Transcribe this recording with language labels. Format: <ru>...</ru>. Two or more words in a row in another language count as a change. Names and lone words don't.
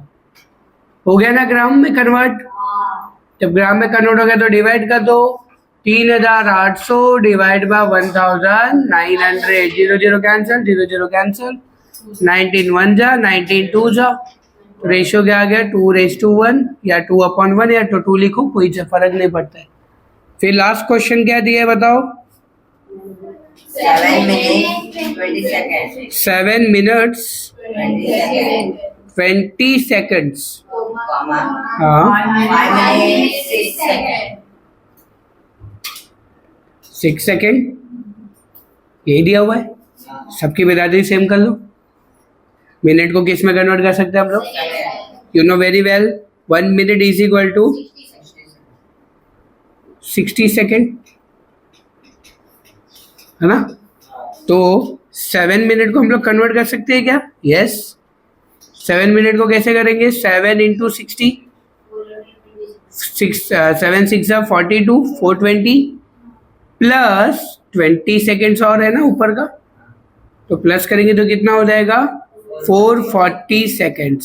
<hi>हो गया ना ग्राम में कन्वर्ट। जब ग्राम में कन्वर्ट हो गया तो डिवाइड कर दो, 3800</hi> <en>divide by</en> <hi>1900, 0 कैंसिल, 0 कैंसिल, 19 1 जा 19 2 जा, तो रेशियो क्या आ गया 2:1 या 2/1 या 2 लिखो, कोई फर्क नहीं पड़ता है। फिर</hi> <en>last question</en> <hi>क्या दिया है बताओ।</hi> <en>7 minutes 20 seconds 7 minutes 20 seconds 20 seconds</en> <hi>कॉमा हाँ</hi> <en>5 minutes 6 seconds</en> <hi>6 सेकेंड यही दिया हुआ है। सबकी बिरादरी सेम कर लो। मिनट को किस में कन्वर्ट कर सकते हैं हम लोग,</hi> <en>you know very well 1 minute is equal to 60 second</en> <hi>है ना। तो 7 मिनट को हम लोग कन्वर्ट कर सकते हैं क्या, यस। 7 मिनट को कैसे करेंगे, 7 इंटू 60, 7 6 42, 420 प्लस 20 सेकेंड्स और है ना ऊपर का, तो प्लस करेंगे तो कितना हो जाएगा 440 सेकेंड्स।</hi>